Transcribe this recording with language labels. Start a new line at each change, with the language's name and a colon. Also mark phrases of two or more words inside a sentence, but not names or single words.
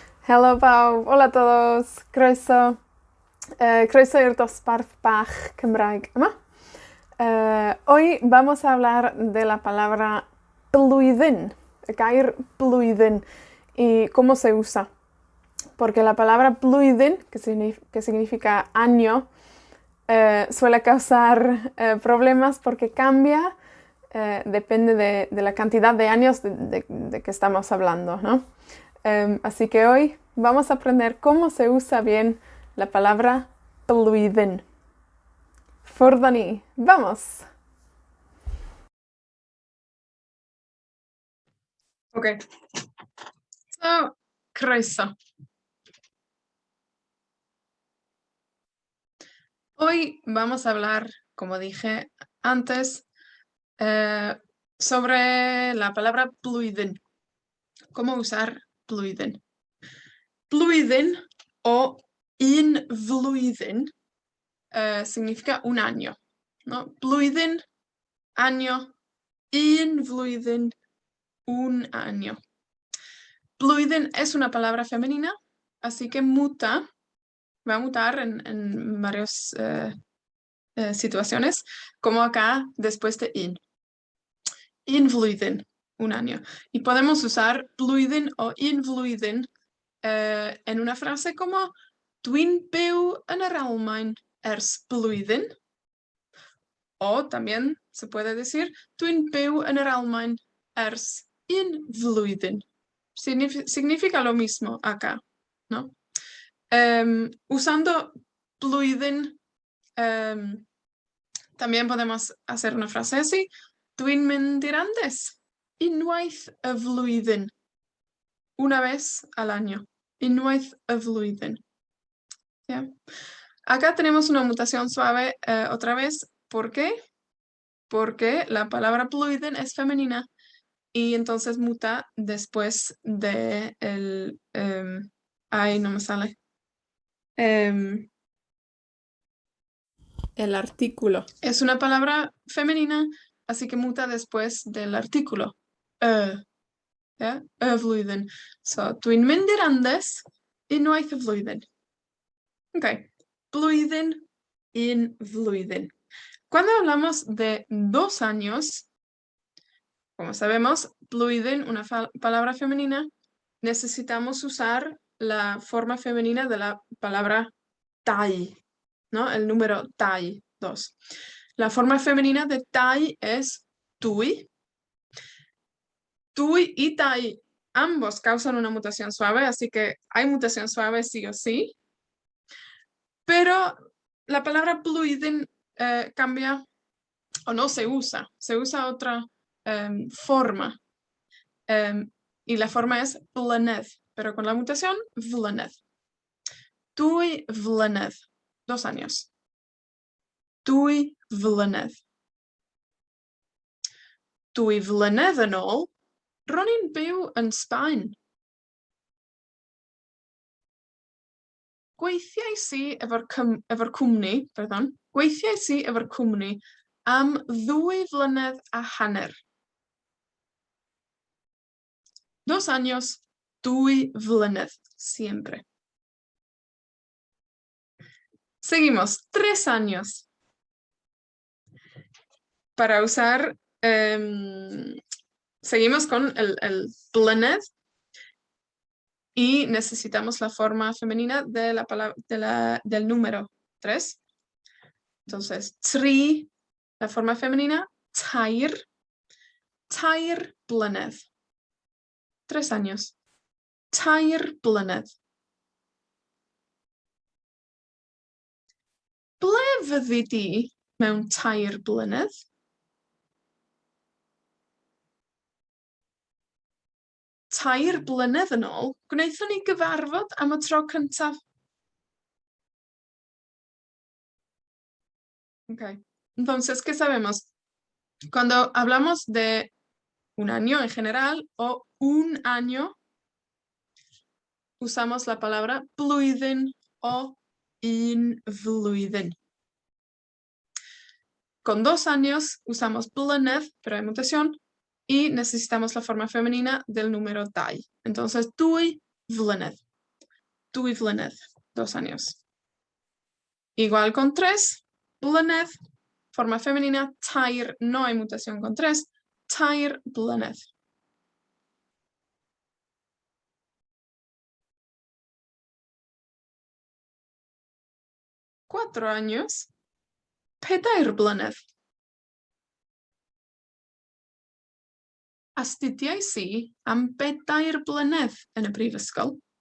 Welsh: Helo bawb,
Spanish: hola a todos,
Welsh: croeso i'r dosbarth bach Cymraeg yma.
Spanish: Hoy vamos a hablar de la palabra blwyddyn, el
Welsh: gair blwyddyn,
Spanish: y cómo se usa. Porque la palabra blwyddyn, que significa año, suele causar problemas porque cambia, depende de la cantidad de años de que estamos hablando, ¿no? Así que hoy vamos a aprender cómo se usa bien la palabra blwyddyn. Ffwrdd ¡vamos! Ok.
Welsh: So, croeso.
Spanish: Hoy vamos a hablar, como dije antes, sobre la palabra blwyddyn. ¿Cómo usar blwyddyn? Blwyddyn o
Welsh: un flwyddyn
Spanish: significa un año, ¿no? Blwyddyn, año,
Welsh: un flwyddyn,
Spanish: un año. Blwyddyn es una palabra femenina, así que va a mutar en varias situaciones, como acá después de in.
Welsh: Un flwyddyn,
Spanish: un año. Y podemos usar blwyddyn o un flwyddyn en una frase como
Welsh: dwi'n byw yn yr Almaen ers blwyddyn.
Spanish: O también se puede decir
Welsh: dwi'n byw yn yr Almaen ers un flwyddyn.
Spanish: Significa lo mismo acá, ¿no? Usando blwyddyn, también podemos hacer una frase así.
Welsh: Dwi'n mynd i'r Andes unwaith y flwyddyn.
Spanish: Una vez al año.
Welsh: Unwaith y flwyddyn.
Spanish: ¿Ya? Acá tenemos una mutación suave otra vez. ¿Por qué? Porque la palabra blwyddyn es femenina y entonces muta después de ay, no me sale. El artículo. Es una palabra femenina, así que muta después del artículo. ¿Ya?
Welsh: Flwyddyn. So, dwi'n mynd i'r Andes unwaith y flwyddyn. Ok. Blwyddyn, un flwyddyn.
Spanish: Cuando hablamos de 2 años, como sabemos, blwyddyn, una palabra femenina, necesitamos usar la forma femenina de la palabra dau, ¿no? El número dau, 2. La forma femenina de dau es dwy.
Welsh: Dwy y dau,
Spanish: ambos causan una mutación suave, así que hay mutación suave sí o sí. Pero la palabra blwyddyn cambia o no se usa otra forma. Y la forma es blynedd, pero con la mutación,
Welsh: flynedd. Dwy flynedd, 2 años. Dwy flynedd. Dwy flynedd yn ôl, ro'n i'n byw yn Sbaen. Gweithiais i efo'r cwmni am 2 flynedd a hanner.
Spanish: 2 años, 2 flynedd, siempre. Seguimos, 3 años. Para usar, seguimos con el blynedd y necesitamos la forma femenina de la palabra, del número 3. Entonces, tri, la forma femenina,
Welsh: tair blynedd. 3 años. Tair blynedd. Ble fyddi di mewn tair blynedd? Tair blynedd yn ôl, gwnaethon ni gyfarfod am y tro cyntaf. Okay.
Spanish: Entonces, ¿qué sabemos? Cuando hablamos de un año en general o un año, usamos la palabra blwyddyn o
Welsh: un flwyddyn.
Spanish: Con 2 años usamos blynedd, pero hay mutación, y necesitamos la forma femenina del número dau. Entonces,
Welsh: dwy flynedd. 2 blynedd, 2 años.
Spanish: Igual con 3, blynedd, forma femenina, tair, no hay mutación con 3,
Welsh: tair blynedd. 4 años, pedair blynedd. Astudiais i am 4 blynedd yn y brifysgol.